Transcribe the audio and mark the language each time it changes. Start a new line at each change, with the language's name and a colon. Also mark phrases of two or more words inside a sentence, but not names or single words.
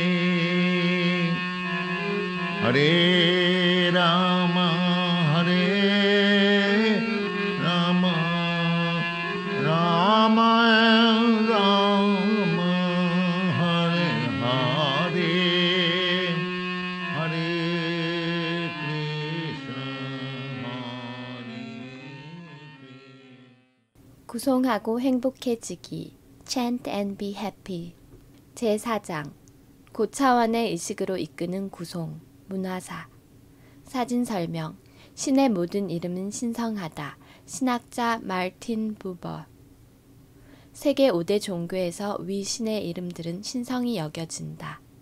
Sanskrit: Hare Rama, Hare Rama, Rama Rama, Hare Hare, Hare Krishna, Hare Krishna.
Korean: 구송하고 행복해지기.
English: Chant and be happy.
Korean: 제4장. 고차원의 의식으로 이끄는 구송. 문화사. 사진 설명. 신의 모든 이름은 신성하다. 신학자 마르틴 부버. 세계 5대 종교에서 위 신의 이름들은 신성히 여겨진다.